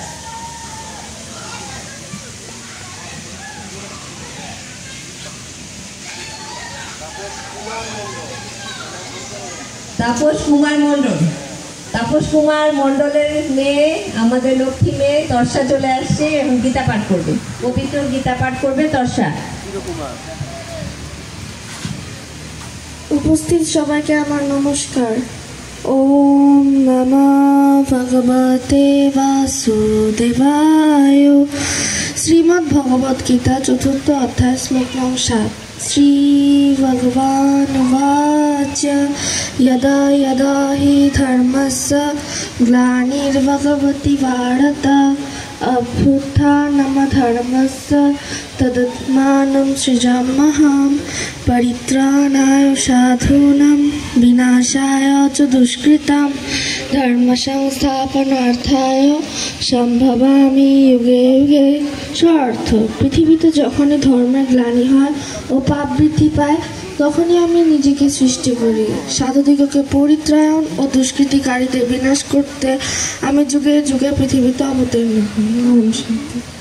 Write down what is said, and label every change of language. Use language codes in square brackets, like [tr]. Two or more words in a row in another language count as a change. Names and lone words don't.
[bn] তাপস কুমার মণ্ডল, তাপস কুমার মণ্ডলের মেয়ে, আমাদের লক্ষ্মী মেয়ে তর্ষা চলে আসছে এবং গীতা পাঠ করবে, পবিত্র গীতা পাঠ করবে তর্ষা। উপস্থিত সবাইকে আমার নমস্কার। [sa] ওম নমঃ ভগবতে বাসুদেবায়। [bn] শ্রীমদ্ ভগবদ গীতা চতুর্থ অধ্যায় শ্লোক নং 7। [sa] শ্রী ভগবান উবাচ यदा यदा हि धर्मस्य ग्लानिर्भवति भारत अभ्युत्थानमधर्मस्य तदात्मानं सृजाम्यहं परित्राणाय साधूनां विनाशाय च दुष्कृतां धर्मसंस्थापनार्थाय সম্ভবামি যুগে যুগে। [bn] স্বার্থ পৃথিবীতে যখনই ধর্মের গ্লানি হয় ও পাপ বৃদ্ধি পায় তখনই আমি নিজেকে সৃষ্টি করি। সাধুদিগকে পরিত্রাণ ও দুষ্কৃতিকারীদের বিনাশ করতে আমি যুগে যুগে পৃথিবীতে অবতীর্ণ হই।